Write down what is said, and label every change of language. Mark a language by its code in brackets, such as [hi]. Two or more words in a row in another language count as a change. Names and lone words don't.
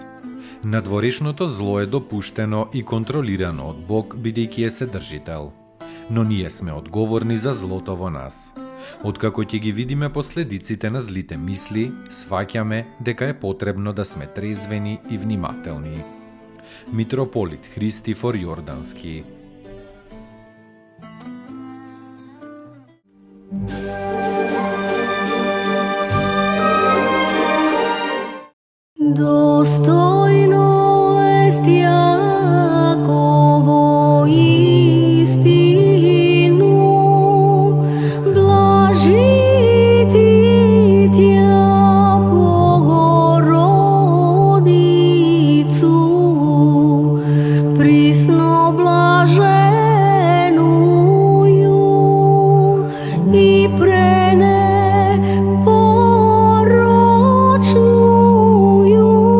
[mk] Надворешното зло е допуштено и контролирано од Бог, бидејќи е Седржител. Но ние сме одговорни за злото во нас. Откако ќе ги видиме последиците на злите мисли, сваќаме дека е потребно да сме трезвени и внимателни. Митрополит Христифор Јордански. [cu] Достойно est Јаково истину, блажити Тја Богородицу, присно блаженују и пренепорочнују